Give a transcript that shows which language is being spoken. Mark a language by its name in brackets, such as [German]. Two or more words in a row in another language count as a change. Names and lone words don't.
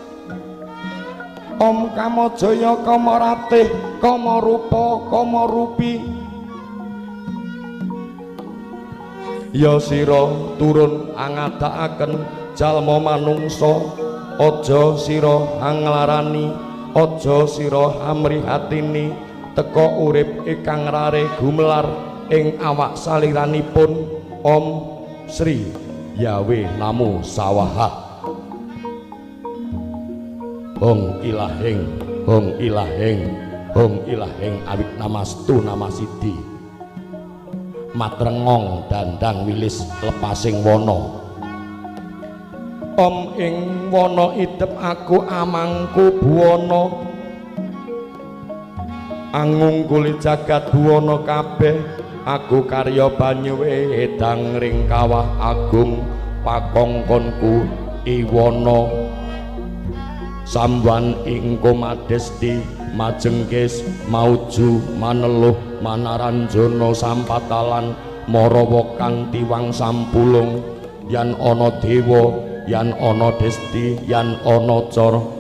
[Javanese] Om Kamajaya Kamaratih Kamarupa Kamarupi ya sira turun angadakaken jalma manungsa aja sira anglarani aja sira amrihatini teka urip ingkang rare gumelar ing awak saliranipun Om Sri Yawe Namo Sawaha Hong ilaheng Hong ilaheng Hong ilaheng awik namastu namasidi matrengong dandang wilis lepasing wana Om ing wana idep aku amangku buwana angungkuli jagat buwana kabeh aku karya banyu wedang ring kawah agung pakongkonku iwana samwan ing komadesti majengkis mauju maneluh manaranjana sampatalan marawa kanthi wang sampulung yan ana dewa yan ana desti yan ana cara